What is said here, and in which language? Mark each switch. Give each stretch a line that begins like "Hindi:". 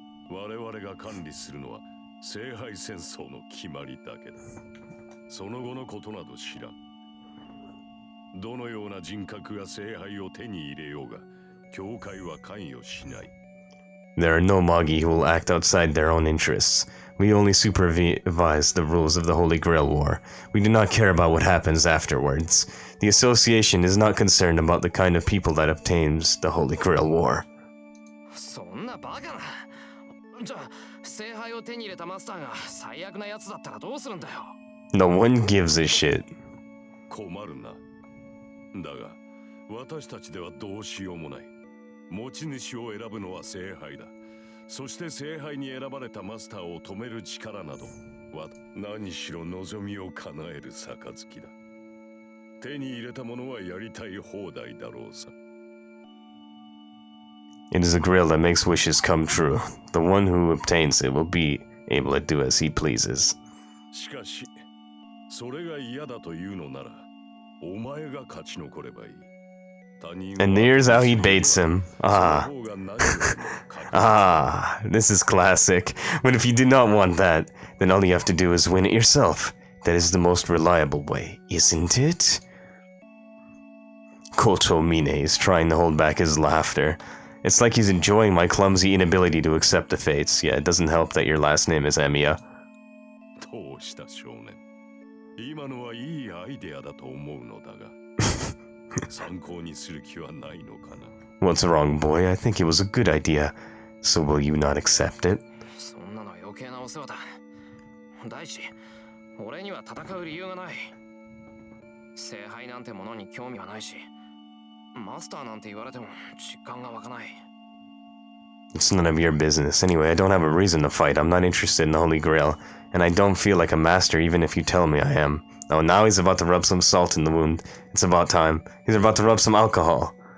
Japanese: 我々が管理するのは聖杯戦争の決まりだけだ。その後のことなど知らん。どのような人格が聖杯を手に入れようが、教会は関与しない。
English: There are no Magi who will act outside their own interests. We only supervise the rules of the Holy Grail War. We do not care about what happens afterwards. The association is not concerned about the kind of people that obtains the Holy Grail War.
Japanese: そんなバカな。じゃあ、聖杯を手に入れたマスターが最悪な奴だったらどうするんだよ。
English: No one gives a shit.
Japanese: 困るな。だが、私たちではどうしようもない。持ち主を選ぶのは聖杯だ。そして聖杯に選ばれたマスターを止める力などは何しろ望みを叶える杯だ。手に入れたものはやりたい放題だろうさ。
English: It is a grill that makes wishes come true. The one who obtains it will be able to do as he pleases.
Japanese: しかし、それが嫌だというのなら、お前が勝ち残ればいい。
English: And here's how he baits him. This is classic. But if you do not want that, then all you have to do is win it yourself. That is the most reliable way, isn't it? Kotomine is trying to hold back his laughter. It's like he's enjoying my clumsy inability to accept the fates. Yeah, it doesn't help that your last name is Emiya.
Japanese: どうした少年。今のはいいアイデアだと思うのだが。参考にする気はないのかな。
English: What's wrong, boy? I think it was a good idea. So will you not accept it?
Japanese: そんなの余計なお世話だ。第一、俺には戦う理由がない。聖杯なんてものに興味はないし、マスターなんて言われても実感が湧かない。
English: It's none of your business. Anyway, I don't have a reason to fight. I'm not interested in the Holy Grail. And I don't feel like a master even if you tell me I am. Oh, now he's about to rub some salt in the wound. It's about time. He's about to rub some alcohol.